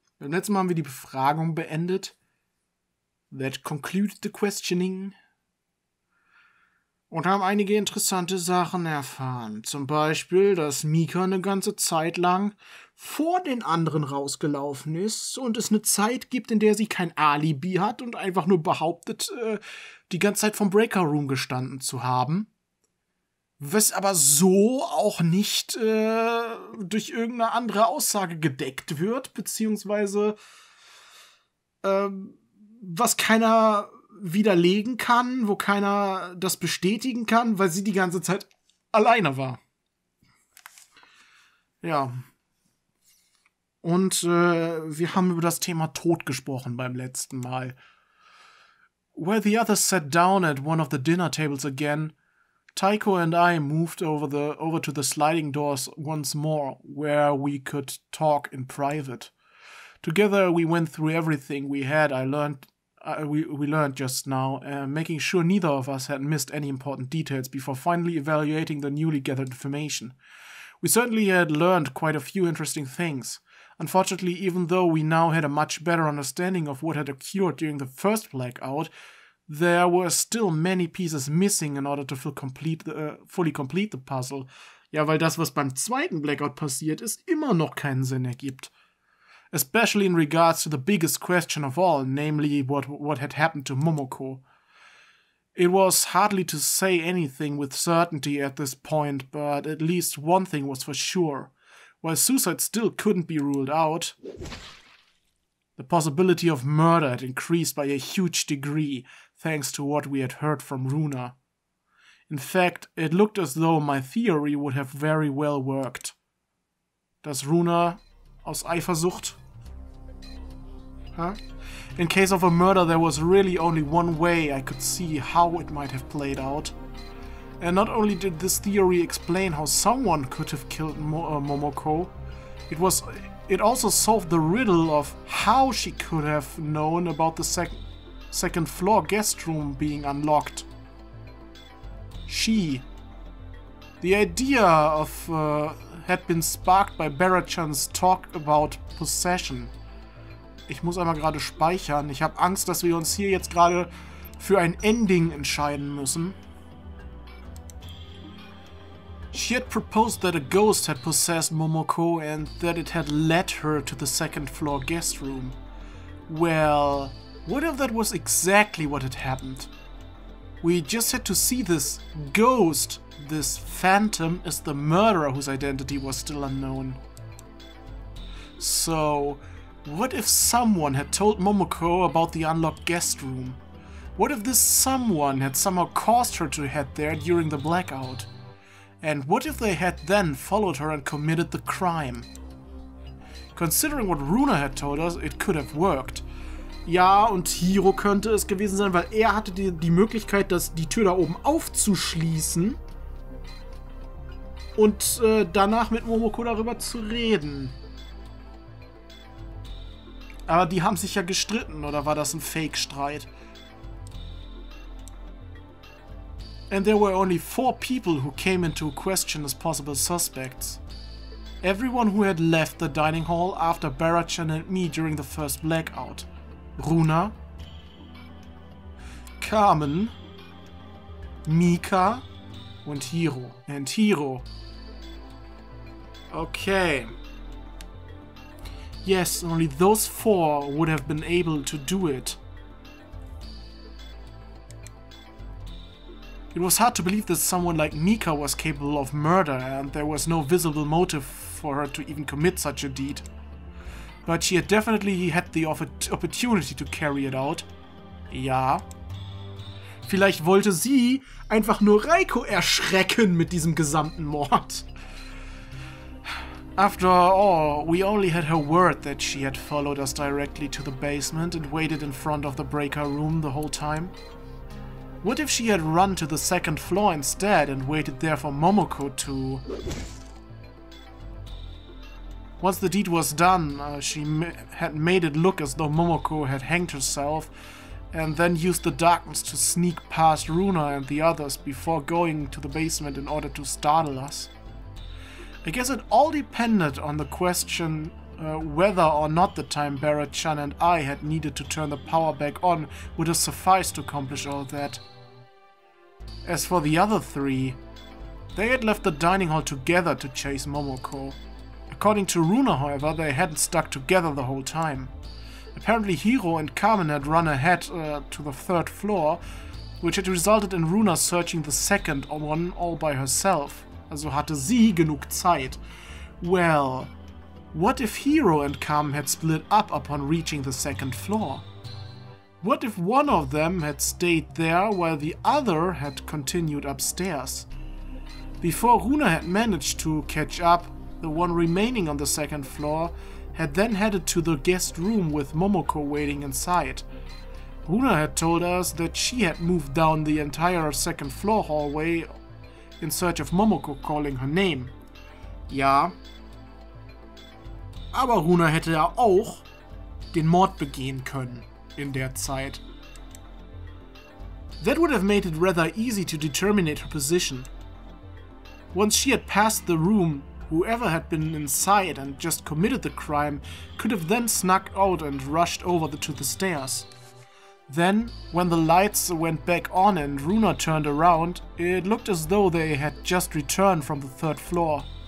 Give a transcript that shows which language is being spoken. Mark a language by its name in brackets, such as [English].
[German] Beim letzten Mal haben wir die Befragung beendet. [English] That concluded the questioning. [German] Und haben einige interessante Sachen erfahren. Zum Beispiel, dass Mika eine ganze Zeit lang vor den anderen rausgelaufen ist und es eine Zeit gibt, in der sie kein Alibi hat und einfach nur behauptet, die ganze Zeit vom Breaker Room gestanden zu haben. Was aber so auch nicht durch irgendeine andere Aussage gedeckt wird, beziehungsweise was keiner widerlegen kann, wo keiner das bestätigen kann, weil sie die ganze Zeit alleine war. Ja. Und wir haben über das Thema Tod gesprochen beim letzten Mal. [English] While the others sat down at one of the dinner tables again, Taiko and I moved over to the sliding doors once more, where we could talk in private. Together we went through everything we learned just now, making sure neither of us had missed any important details before finally evaluating the newly gathered information. We certainly had learned quite a few interesting things. Unfortunately, even though we now had a much better understanding of what had occurred during the first blackout, there were still many pieces missing in order to fully complete the puzzle. [German] Ja, weil das, was beim zweiten Blackout passiert ist, immer noch keinen Sinn ergibt. [English] Especially in regards to the biggest question of all, namely what had happened to Momoko. It was hardly to say anything with certainty at this point, but at least one thing was for sure. While suicide still couldn't be ruled out, the possibility of murder had increased by a huge degree, thanks to what we had heard from Runa. In fact, it looked as though my theory would have very well worked. [German] Dass Runa aus Eifersucht? Huh? [English] In case of a murder, there was really only one way I could see how it might have played out. And not only did this theory explain how someone could have killed Momoko, it also solved the riddle of how she could have known about the second floor guest room being unlocked. The idea had been sparked by Barrachan's talk about possession. [German] Ich muss einmal gerade speichern. Ich habe Angst, dass wir uns hier jetzt gerade für ein Ending entscheiden müssen. [English] She had proposed that a ghost had possessed Momoko and that it had led her to the second floor guest room. Well, what if that was exactly what had happened? We just had to see this ghost, this phantom, as the murderer whose identity was still unknown. So, what if someone had told Momoko about the unlocked guest room? What if this someone had somehow caused her to head there during the blackout? And what if they had then followed her and committed the crime? Considering what Runa had told us, it could have worked. [German] Ja, und Hiro könnte es gewesen sein, weil er hatte die Möglichkeit, die Tür da oben aufzuschließen und danach mit Momoko darüber zu reden. Aber die haben sich ja gestritten, oder war das ein Fake-Streit? [English] And there were only 4 people who came into question as possible suspects. Everyone who had left the dining hall after Barrachan and me during the first blackout. [German] Runa, Carmen, Mika und Hiro. [English] And Hiro. Okay. Yes, only those 4 would have been able to do it. It was hard to believe that someone like Mika was capable of murder, and there was no visible motive for her to even commit such a deed. But she had definitely had the opportunity to carry it out. [German] Ja. Vielleicht wollte sie einfach nur Raiko erschrecken mit diesem gesamten Mord. [English] After all, we only had her word that she had followed us directly to the basement and waited in front of the breaker room the whole time. What if she had run to the second floor instead and waited there for Momoko to... Once the deed was done, she had made it look as though Momoko had hanged herself, and then used the darkness to sneak past Runa and the others before going to the basement in order to startle us. I guess it all depended on the question whether or not the time Barrett-chan and I had needed to turn the power back on would have sufficed to accomplish all that. As for the other three, they had left the dining hall together to chase Momoko. According to Runa, however, they hadn't stuck together the whole time. Apparently Hiro and Carmen had run ahead to the 3rd floor, which had resulted in Runa searching the 2nd one all by herself. [German] Also hatte sie genug Zeit. [English] Well, what if Hiro and Carmen had split up upon reaching the 2nd floor? What if one of them had stayed there while the other had continued upstairs? Before Runa had managed to catch up, the one remaining on the 2nd floor had then headed to the guest room with Momoko waiting inside. Runa had told us that she had moved down the entire 2nd floor hallway in search of Momoko calling her name. [German] Ja, aber Runa hätte ja auch den Mord begehen können in der Zeit. [English] That would have made it rather easy to determine her position. Once she had passed the room, whoever had been inside and just committed the crime could have then snuck out and rushed over to the stairs. Then, when the lights went back on and Runa turned around, it looked as though they had just returned from the 3rd floor.